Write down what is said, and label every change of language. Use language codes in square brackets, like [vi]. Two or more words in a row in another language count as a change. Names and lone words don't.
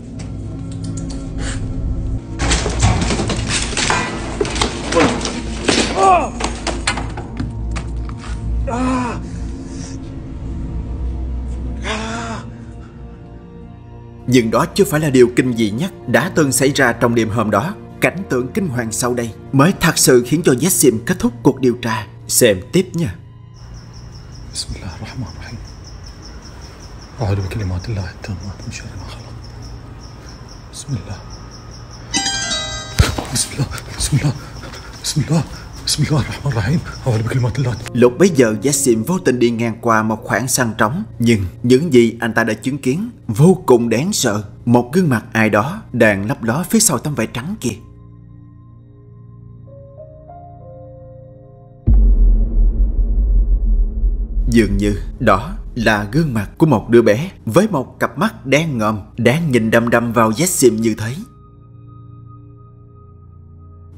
[vi] Nhưng đó chưa phải là điều kinh dị nhất đã từng xảy ra trong đêm hôm đó. Cảnh tượng kinh hoàng sau đây mới thật sự khiến cho Jessim kết thúc cuộc điều tra. Xem tiếp nha. [ar] بسم الله الرحمن الرحيم أعوذ بكلمات الله التامات من شر ما خلق بسم الله بسم الله بسم الله بسم الله بسم الله الرحمن الرحيم أعوذ بكلمات الله. [vi] Lúc bấy giờ Jessim vô tình đi ngang qua một khoảng sân trống, nhưng những gì anh ta đã chứng kiến vô cùng đáng sợ. Một gương mặt ai đó đang lấp ló phía sau tấm vải trắng kia. Dường như đó là gương mặt của một đứa bé với một cặp mắt đen ngòm đang nhìn đăm đăm vào Jessim như thế.